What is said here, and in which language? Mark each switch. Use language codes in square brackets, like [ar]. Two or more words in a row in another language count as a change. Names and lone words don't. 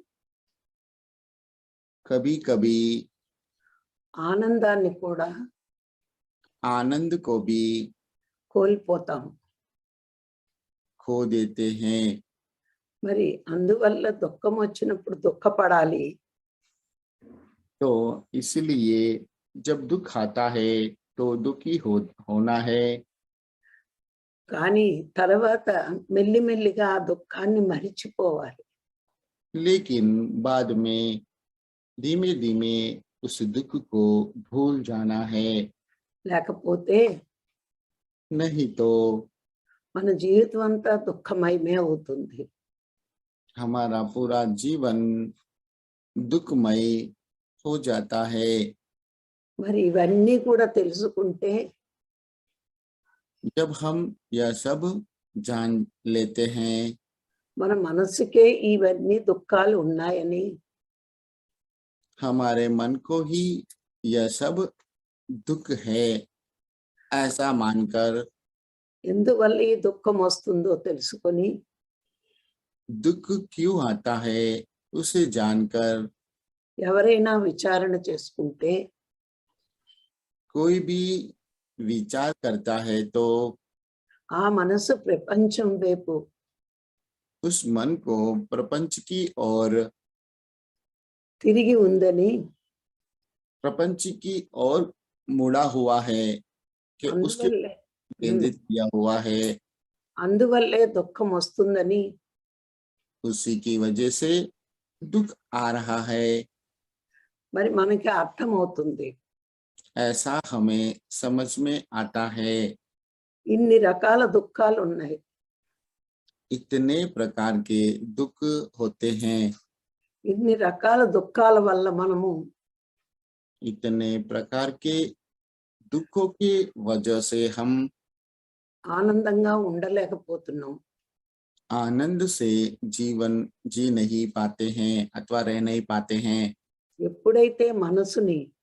[hi] कभी कभी [te] ఆనందాన్ని కూడా [hi] आनंद को भी [te] కోల్పోతాం. [hi] खो देते हैं। [te] మరి అందువల్ల దుఃఖం వచ్చినప్పుడు దుఃఖపడాలి. [hi] तो इसलिए जब दुख आता है तो दुखी होना है। [te] కానీ తర్వాత మెల్లిమెల్లిగా ఆ దుఃఖాన్ని మరిచిపోవాలి. [hi] लेकिन बाद में धीमे धीमे उस दुख को भूल जाना है। [te] లేకపోతే [hi] नहीं तो [te] మన జీవితం అంతా దుఃఖమయమే అవుతుంది. [hi] हमारा पूरा जीवन दुखमय हो जाता है। [te] మరి ఇవన్నీ కూడా తెలుసుకుంటే [hi] जब हम यह सब जान लेते हैं, [te] మన మనసుకే ఇవన్నీ దుఃఖాలు ఉన్నాయని [hi] हमारे मन को ही यह सब दुख है ऐसा मानकर, [te] ఎందువల్ల ఈ దుఃఖం వస్తుందో తెలుసుకొని [hi] दुख क्यों आता है उसे जानकर, [te] ఎవరైనా విచారణ చేసుకుంటే [hi] कोई भी विचार करता है तो [te] ఆ మనసు ప్రపంచం వైపు [hi] उस मन को प्रपंच की ओर, [te] తిరిగి ఉందని [hi] प्रपंच की ओर मुड़ा हुआ है कि उसके [te] అందువల్లే [hi] केंद्रित किया हुआ है। [te] అందువల్లే దుఃఖం వస్తుందని [hi] उसी की वजह से दुख आ रहा है [te] మరి మనకి అర్థమవుతుంది. [hi] ऐसा हमें समझ में आता है। [te] ఇన్ని రకాల దుఃఖాలు ఉన్నాయి. [hi] इतने प्रकार के दुख होते हैं। [te] ఇన్ని రకాల దుఃఖాల వల్ల మనము [hi] इतने प्रकार के दुखों की वजह से हम [te] ఆనందంగా ఉండలేకపోతున్నాం. [hi] आनंद से जीवन जी नहीं पाते हैं अथवा रह नहीं पाते हैं। [te] ఎప్పుడైతే మనసుని